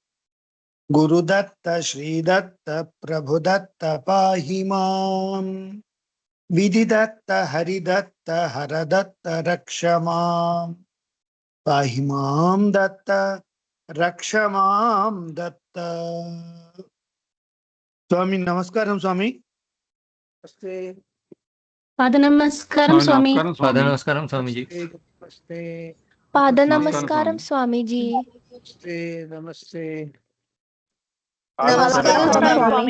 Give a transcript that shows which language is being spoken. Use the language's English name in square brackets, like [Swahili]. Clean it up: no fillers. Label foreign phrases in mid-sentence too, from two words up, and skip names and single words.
[Sanskrit] गुरुदत्त श्रीदत्त प्रभुदत्त पाहि माम्। विधिदत्त हरिदत्त हरदत्त रक्ष मां पाहि मां दत्त रक्ष मां दत्त. [Telugu] స్వామి నమస్కారం స్వామి. నమస్తే పాదనమస్కారం స్వామి. పాదనమస్కారం స్వామీజీ. నమస్తే పాదనమస్కారం స్వామీజీ. నమస్తే నమస్తే నమస్కారం స్వామి.